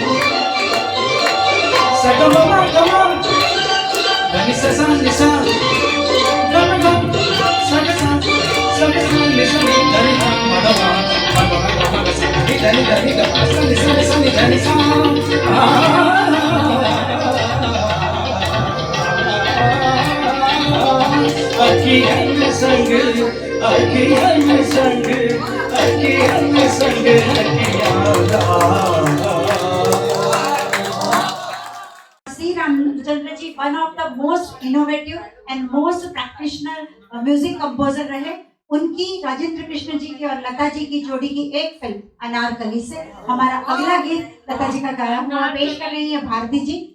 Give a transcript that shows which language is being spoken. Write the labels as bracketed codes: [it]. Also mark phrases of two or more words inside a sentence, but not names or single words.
[hi] सगा ममा कमा, धनि सा सा निसा, गम गम सगा सा अखियन संग अखियन संग अखियन संग C. [en] Ramachandra ji, one of the most innovative and most practitioner music composer [hi] रहे. उनकी राजेंद्र कृष्ण जी की और लता जी की जोड़ी की एक फिल्म अनारकली से हमारा अगला गीत लता जी का गाया हुआ पेश कर रही है भारती जी.